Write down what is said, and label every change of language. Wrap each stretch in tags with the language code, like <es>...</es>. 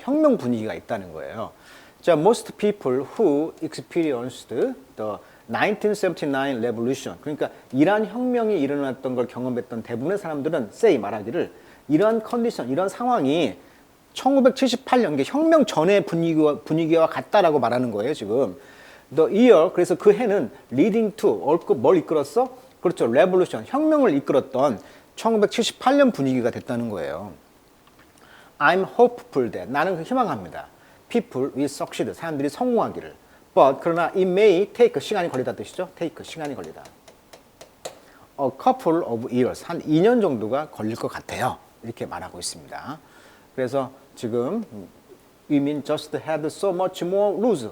<ko>혁명 분위기가 있다는 거예요. 자,</ko> <en>most people who experienced the 1979 revolution,</en> <ko>그러니까 이란 혁명이 일어났던 걸 경험했던 대부분의 사람들은</ko> <en>say,</en> <ko>말하기를 이런 컨디션, 이런 상황이 1978년 혁명 전의 분위기와 같다라고 말하는 거예요, 지금.</ko> <en>The year,</en> <ko>그래서 그 해는</ko> <en>leading to,</en> <ko>뭘 이끌었어? 그렇죠, revolution, 혁명을 이끌었던 1978년 분위기가 됐다는 거예요.</ko> <en>I'm hopeful that,</en> <ko>나는 희망합니다.</ko> <en>People will succeed,</en> <ko>사람들이 성공하기를.</ko> <en>But,</en> <ko>그러나</ko> <en>it may take,</en> <ko>시간이 걸리다 뜻이죠. take, 시간이 걸리다.</ko> <en>A couple of years,</en> <ko>한 2년 정도가 걸릴 것 같아요. 이렇게 말하고 있습니다. 그래서 지금</ko> <en>women just had so much more rules.</en>